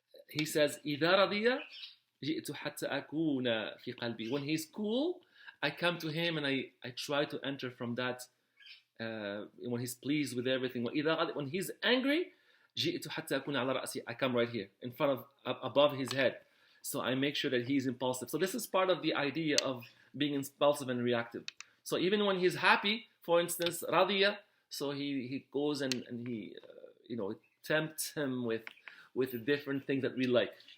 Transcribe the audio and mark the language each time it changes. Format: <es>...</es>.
<en>He says,</en> <ar>إذا رضي جئت حتى أكون في قلبي.</ar> <en>When he's cool, I come to him and I try to enter from that. When he's pleased with everything. When he's angry,</en> <ar>جئت حتى أكون على رأسي.</ar> <en>I come right here, in front of, above his head. So I make sure that he's impulsive. So this is part of the idea of being impulsive and reactive. So even when he's happy, for instance, radiya, so he goes and he tempts him with different things that we like.</en>